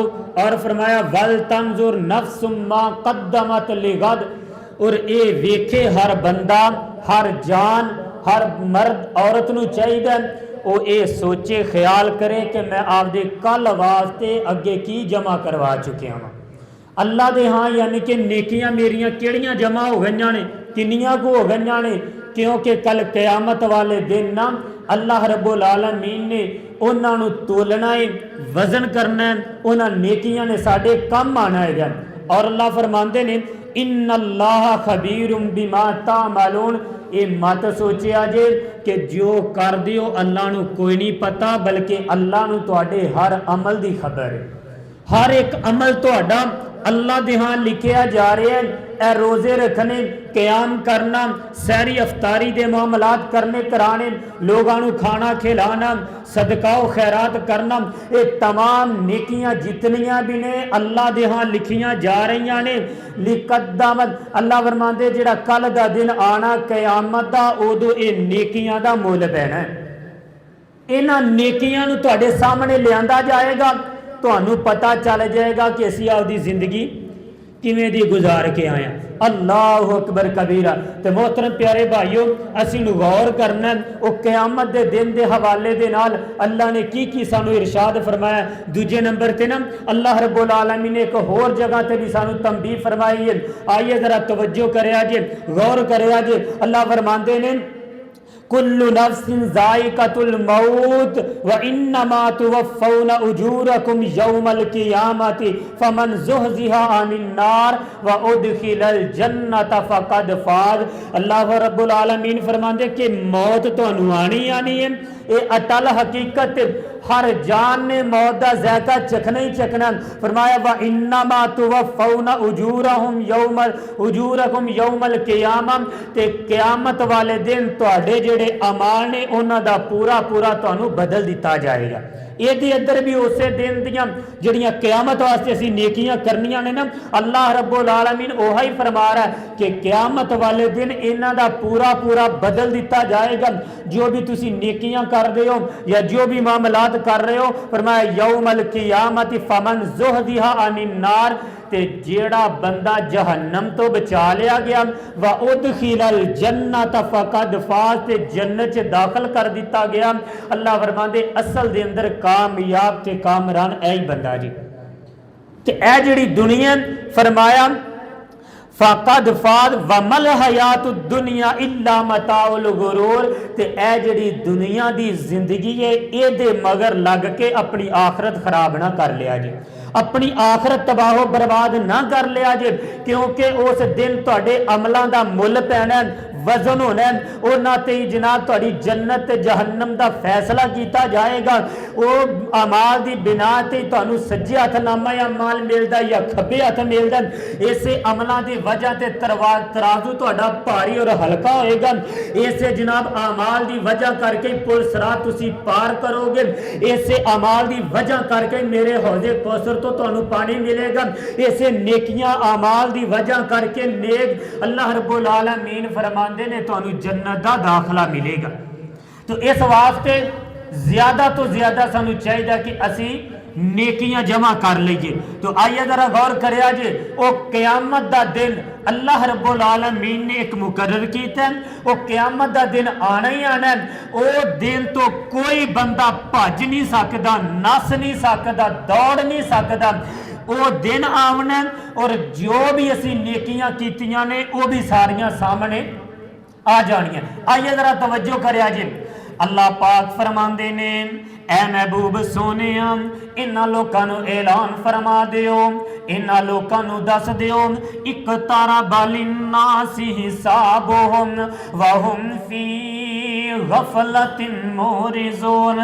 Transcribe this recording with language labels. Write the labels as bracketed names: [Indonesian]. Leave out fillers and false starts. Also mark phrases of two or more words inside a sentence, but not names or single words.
[Punjabi] اور فرمایا [Arabic] ول تنظر نفس ما قدمت لغد, [Punjabi] اور یہ ویکھے ہر بندہ ہر جان ہر مرد عورت نوں چاہیدا او یہ سوچے خیال کرے کہ میں آپدے کل واسطے اگے کی جمع کروا چکیا ہاں اللہ دے ہاں، یعنی کہ نیکیاں میریاں کیہڑیاں جمع ہو گئیاں نے، کنیاں کو ہو گئیاں نے، کیونکہ کل قیامت والے دن نا [Arabic] الله رب العالمين [Punjabi] نے اونہاں نے تولنا اے، وزن کرنا اے، اونہاں نے نیکیاں نے ساڈے کم آنا اے. اور اللہ فرماندے نے [Arabic] إن الله خبير بما تعملون, [Punjabi] یہ مت سوچیا جے کہ جو کر دیو اللہ نوں کوئی نہیں پتہ، بلکہ اللہ نوں تہاڈے ہر عمل دی خبر اے. ہر اک عمل تہاڈا اللہ دے ہاں لکھیا جا رہیا اے. اے روزے رکھنے، قیام کرنا، سحری افطاری دے معاملات کرنے کرانے، لوکاں نوں کھانا کھلانا، صدقہ خیرات کرنا، یہ تمام نیکیاں جنیاں وی نے اللہ دے ہاں لکھیاں جا رہیاں نے. لقدمت، اللہ فرماندے جیہڑا کل دا دن آنا قیامت دا، اودوں یہ نیکیاں دا مل پینا اے. اینہاں نیکیاں نوں تہاڈے سامنے لیاندا جائے گا، تہانوں پتہ چل جائے گا کہ اسیں آپدی زندگی کیویں دی گزار کے آئے ہاں. [Arabic] الله أكبر كبيرا. [Punjabi] تو محترم پیارے بھائیو، اسیں نوں غور کرنا او قیامت دے دن دے حوالے دے نال اللہ نے کی سانوں ارشاد فرمایا. دوجے نمبر تے نا [Arabic] الله رب العالمين [Punjabi] نے اک ہور جگہ تے وی سانوں تنبیہ فرمائی اے. آئیے ذرا توجہ کریا جے، غور کریا جے. اللہ فرماندے نے [Arabic] كل نفس ذائقة الموت و إنما توفون أجوركم يوم القيامة فمن زحزح عن النار و أدخل الجنة فقد فاز. الله رب العالمين [Punjabi] فرماندے کہ موت تہانوں آنی آنی اے، یہ اٹل حقیقت، ہر جان نے موت دا ذائقہ چکھنا ہی چکھنا. فرمایا [Arabic] و إنما توفون أجوركم يوم القيامة, [Punjabi] تے قیامت والے دن تہاڈے جیہڑے اعمال نے اونہاں دا پورا پورا تہانوں بدلہ دتا جائے گا. یہ اندر وی اس دن دیاں جیہڑیاں قیامت واسطے اسیں نیکیاں کرنیاں نے نا, [Arabic] الله رب العالمين [Punjabi] اوہا ہی فرما رہیا اے کہ قیامت والے دن اینہاں دا پورا پورا بدلہ دتا جائے گا. جو وی تسیں نیکیاں کر رہے ہو یا جو وی معاملات کر رہے ہو، فرمایا [Arabic] يوم القيامة فمن زحزح عن النار, [Punjabi] تے جیہڑا بندہ جہنم توں بچا لیا گیا, [Arabic] و أدخل الجنة فقد فاز, [Punjabi] تے جنت چ داخل کر دتا گیا. اللہ فرماندے اصل دے اندر کامیاب تے کامران اے بندہ جی. تے اے جیہڑی دنیا فرمایا [Arabic] فقد فاز وما الحياة الدنيا إلا متاع الغرور, [Punjabi] تے اے جیہڑی دنیا دی زندگی اے ایہدے مگر لگ کے اپنی آخرت خراب نہ کر لیا جی، اپنی آخرت تباہ و برباد نہ کر لیا جے، کیونکہ اس دن تہاڈے عملاں دا مل پینا، وزن ہونا، اونہاں تے جناب تہاڈی جنت تے جہنم دا فیصلہ کیتا جائے گا. او اعمال دی بنا تے تہانوں سجے ہتھ نامہ اعمال ملدا یا کھبے ہتھ ملدا، اسے عملاں دی وجہ توں ترازو تہاڈا بھاری تے ہلکا ہووے گا. اسے جناب اعمال دی وجہ کرکے پل صراط تسیں پار کرو گے، اسے اعمال دی وجہ کرکے میرے حوض کوثر توں تہانوں پانی ملے گا، اسے نیکیاں اعمال دی وجہ کرکے نیک [Arabic] الله رب العالمين [Punjabi] فرماندے نے تہانوں جنت دا داخلہ ملے گا. تو اس واسطے زیادہ توں زیادہ سانوں چاہیدا کہ اسی نیکیاں جمع کر لئیے. تو آئیے ذرا غور کریا جے، او قیامت دا دن اللہ [Arabic] رب العالمين [Punjabi] نے اک مقرر کیتا، او قیامت دا دن آنا ہی آنا اے. او دن توں کوئی بندہ بھج نہیں سکدا، نس نہیں سکدا، دوڑ نہیں سکدا. او دن آنا تے جو وی اسی نیکیاں کیتیاں نے او وی ساریاں سامنے آ جانیاں. آئیے ذرا توجہ کریا جے، اللہ پاک فرماندے نے اے محبوب سوہنے اینہاں لوکاں نوں اعلان فرما دیو، اینہاں لوکاں نوں دس دیو, [Arabic] اقترب للناس حسابهم وهم في غفلة معرضون.